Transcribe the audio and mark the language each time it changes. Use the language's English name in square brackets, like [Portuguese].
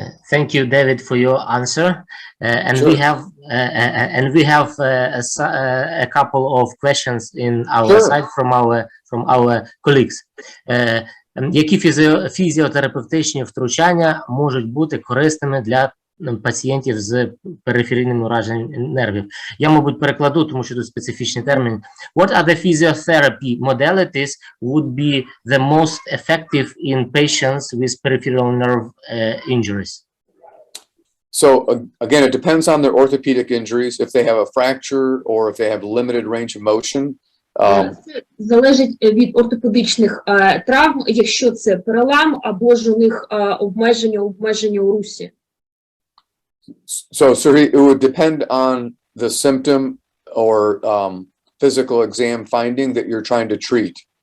[English] Thank you, David, for your answer. And Sure. we have a couple of questions in our Sure. side from our colleagues. [Ukrainian] Які фізіотерапевтичні втручання можуть бути корисними для пацієнтів з периферійним ураженням нервів? Я, мабуть, перекладу, тому що тут специфічний термін. [English] What are the physiotherapy modalities would be the most effective in patients with peripheral nerve injuries? So again, it depends on their orthopedic injuries, if they have a fracture or if they have limited range of motion. [Ukrainian] Це залежить від ортопедичних травм, якщо це перелам або ж у них обмеження у русі. [English] So, Serhi, it would depend on the symptom or physical exam finding that you're trying to treat.